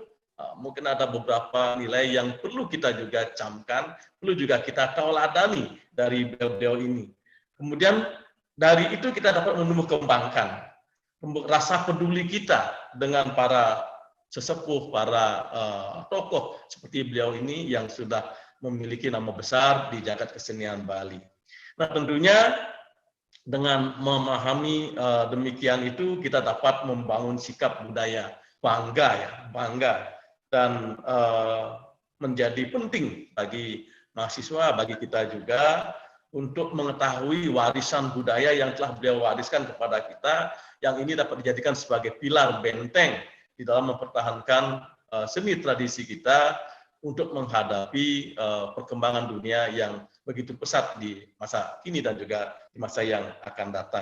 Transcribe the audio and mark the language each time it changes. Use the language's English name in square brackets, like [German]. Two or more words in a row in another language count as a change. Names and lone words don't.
[Indonesian] Mungkin ada beberapa nilai yang perlu kita juga camkan, perlu juga kita tauladani dari beliau ini. Kemudian dari itu kita dapat menumbuh-kembangkan rasa peduli kita dengan para sesepuh, para tokoh seperti beliau ini yang sudah memiliki nama besar di jagat kesenian Bali. Nah, tentunya dengan memahami demikian itu kita dapat membangun sikap budaya bangga dan menjadi penting bagi mahasiswa, bagi kita juga untuk mengetahui warisan budaya yang telah beliau wariskan kepada kita, yang ini dapat dijadikan sebagai pilar benteng di dalam mempertahankan seni tradisi kita untuk menghadapi perkembangan dunia yang begitu pesat di masa kini dan juga di masa yang akan datang.